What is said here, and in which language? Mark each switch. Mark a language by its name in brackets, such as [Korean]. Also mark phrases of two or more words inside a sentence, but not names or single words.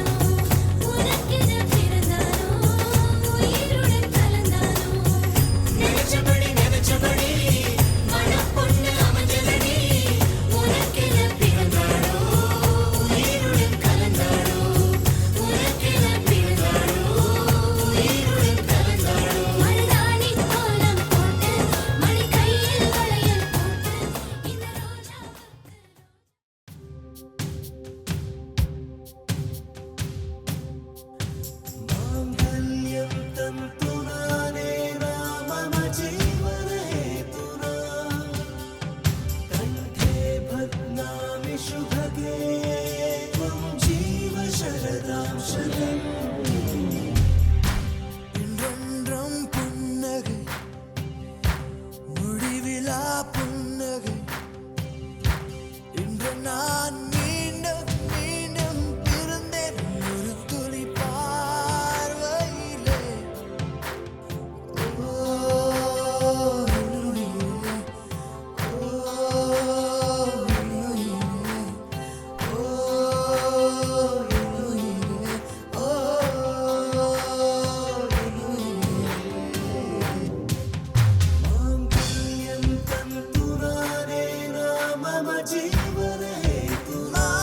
[Tamil] உனக்கென பிறந்தானோ உயிருடன் கலந்தானோ நினைச்சபடி நினைச்சபடி மணப்பொண்ணு அமைஞ்சதடி உனக்கென பிறந்தானோ உயிருடன் கலந்தானோ உனக்கென பிறந்தானோ உயிருடன் கலந்தானோ மருதாணி கோலம் போட்டு மணி கையில் வளையல் போட்டு இந்த ரோஜா [Sanskrit] माङ्गल्यं तन्तुनानेन मम जीवनहेतुना कण्ठे बध्नामि शुभगे त्वं जीव शरदां शतम् [Tamil] இன்றென்றும் புன்னகை முடிவிலா புன்னகை இன்று நான் மீண்டும் மீண்டும் பிறந்தேன் ஒரு துளி பார்வையிலே ஓ என்னுயிரே, ஓ என்னுயிரே, ஓ என்னுயிரே, ஓ [Sanskrit] माङ्गल्यं तन्तुनानेन मम जीवनहेतुना